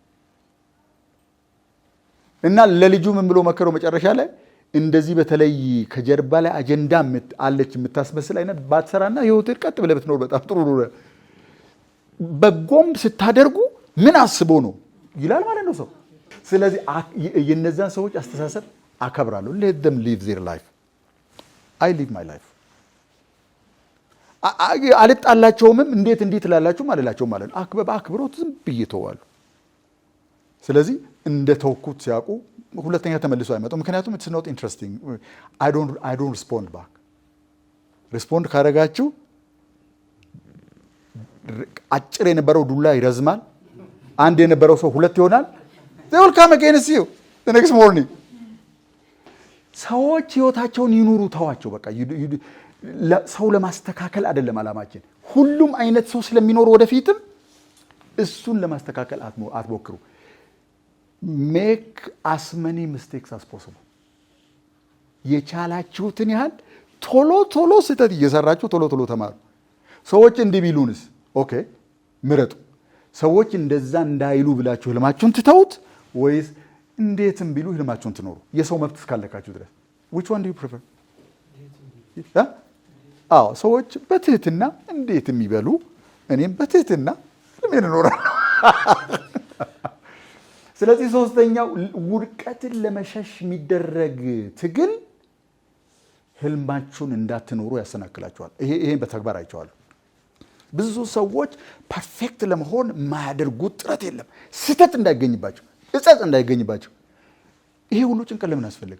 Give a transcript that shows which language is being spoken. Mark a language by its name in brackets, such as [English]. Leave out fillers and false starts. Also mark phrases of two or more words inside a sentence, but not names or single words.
[Amharic] እና ለልጁ ምን ብሎ መከረው መጨረሻ ላይ እንደዚህ በተለይ ከጀርባ ላይ አጀንዳ አለች የምታስመስል አይነት ባትሰራና ህይወትህ ቀጥ ብለህ ብትኖር በጣም ጥሩ ነው። በጎም ስታደርጉ ምን አስቦ ነው ይላል ማለት ነው ሰው። ስለዚህ የነዛን ሰዎች አስተሳሰብ አከብራለሁ። [English] let them live their life I live my life። [Amharic] አልጣላቸውም። እንዴት ላላችሁ ማለላቸው ማለት ነው። አክብሮት ዝም ብዬ ተዋለሁ። ስለዚህ እንደ ተወኩት ሲያውቁ ሁለተኛ ተመልሶ አይመጣም። ምክንያቱም [English] it's not interesting I don't respond back። [Amharic] ሪስፖንድ ካደረጋችሁ አጭር የነበረው ዱላ ይረዝማል። አንድ የነበረው ሰው ሁለት ይሆናል። [English] they will come against you the next morning። [Amharic] ሰዎች ህይወታቸውን ይኑሩ፣ ተዋቸው በቃ። ሰው ለማስተካከል አይደለም አላማችን። ሁሉም አይነት ሰው ስለሚኖር ወደፊትም እሱን ለማስተካከል አትሞክሩ። [English] make as many mistakes as possible። [Amharic] የቻላችሁትን ያህል ቶሎ ስህተት እየሰራችሁ ቶሎ ተማሩ። ሰዎች እንዲህ ቢሉንስ ኦኬ ምረጡ። ሰዎች እንደዛ እንዳይሉ ብላችሁ ህልማችሁን ትተውት ወይስ እንዴትም ቢሉ ህልማችሁን ትኖሩ? የሰው መብት እስካለካችሁ ድረስ [English] which one do you prefer? [Amharic] ሰዎች በትህትና እንዴትም ይበሉ፣ እኔም በትህትና ለምን እኖራለሁ? ስለዚህ ሶስተኛው ውድቀትን ለመሸሽ የሚደረግ ትግል ህልማችሁን እንዳትኖሩ ያሰናክላችኋል። ይሄን በተግባር አይቼዋለሁ። ብዙ ሰዎች ፐርፌክት ለመሆን የማያደርጉት ጥረት የለም፣ ስህተት እንዳይገኝባቸው፣ እጸጽ እንዳይገኝባቸው። ይሄ ሁሉ ጭንቀት ለምን አስፈልግ?